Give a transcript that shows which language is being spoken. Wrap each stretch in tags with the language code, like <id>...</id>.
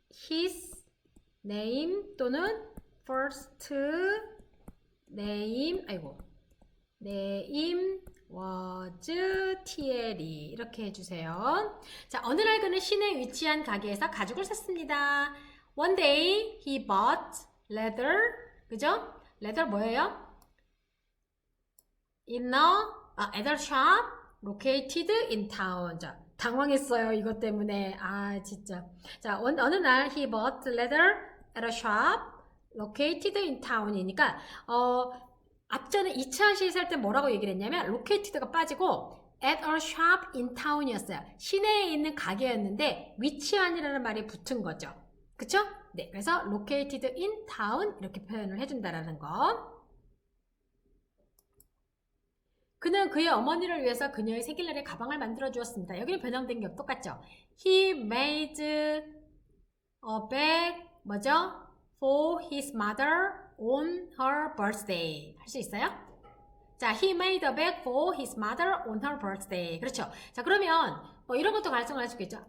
<en>his name 또는 first name, name was 티에리.</en> <ko>이렇게 해주세요. 자, 어느 날 그는 시내에 위치한 가게에서 가죽을 샀습니다.</ko> <en>One day he bought leather.</en> <ko>그죠? leather 뭐예요?</ko> <en>in at a shop located in town.</en> <ko>자, 당황했어요. 이것 때문에. 아, 진짜. 자, 어느 날</ko> <en>he bought leather at a shop located in town</en> <ko>이니까 앞전에 2차 시에서 할 때 뭐라고 얘기를 했냐면 located가 빠지고</ko> <en>at a shop in town</en> <ko>이었어요. 시내에 있는 가게였는데 위치한이라는 말이 붙은 거죠. 그쵸? 네, 그래서 located in town 이렇게 표현을 해준다라는 거. 그는 그의 어머니를 위해서 그녀의 생일날에 가방을 만들어 주었습니다. 여기는 변형된 게 똑같죠?</ko> <en>He made a bag, 뭐죠? For his mother on her birthday.</en> <ko>할 수 있어요?</ko> <en>자, he made a bag for his mother on her birthday.</en> <ko>그렇죠? 자, 그러면 뭐 이런 것도 가정을 할 수 있겠죠?</ko>